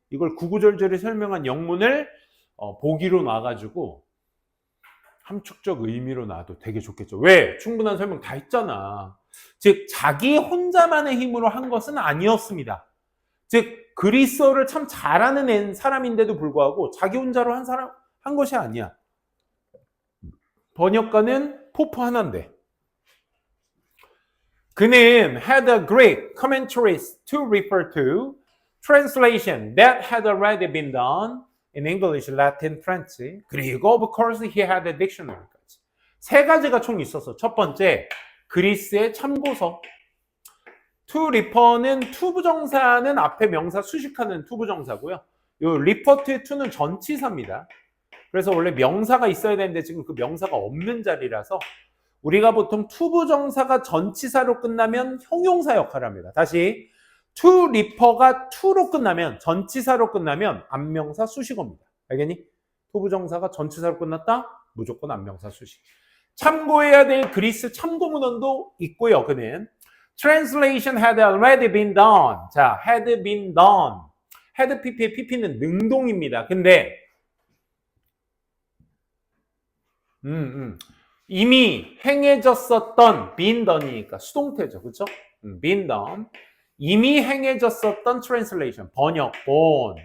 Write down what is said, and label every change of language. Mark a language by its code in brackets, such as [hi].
[ko] 이걸 구구절절히 설명한 영문을 보기로 놔가지고 함축적 의미로 놔도 되게 좋겠죠. 왜? 충분한 설명 다 했잖아. 즉 자기 혼자만의 힘으로 한 것은 아니었습니다. 즉 그리스어를 참 잘하는 사람인데도 불구하고 자기 혼자로 한 것이 아니야. 번역가는 포프 하나인데 그는 [en] had a great commentaries to refer to, translation that had already been done in English, Latin, French. [ko] 그리고 [en] of course he had a dictionary까지. [ko] 세 가지가 총 있어서 첫 번째 그리스의 참고서. to refer는 to 부정사는 앞에 명사 수식하는 to 부정사고요. 요 refer to의 to는 전치사입니다. 그래서 원래 명사가 있어야 되는데 지금 그 명사가 없는 자리라서 우리가 보통 to 부정사가 전치사로 끝나면 형용사 역할을 합니다. 다시 to refer가 to로 끝나면 전치사로 끝나면 안명사 수식어입니다. 알겠니? to 부정사가 전치사로 끝났다? 무조건 안명사 수식. 참고해야 될 그리스 참고 문헌도 있고요. [en] 그는 translation had already been done. 자, had been done. [ko] had pp의 pp는 능동입니다. 근데 이미 행해졌었던 been done이니까 수동태죠. 그렇죠? [en] been done. [ko] 이미 행해졌었던 translation, 번역본.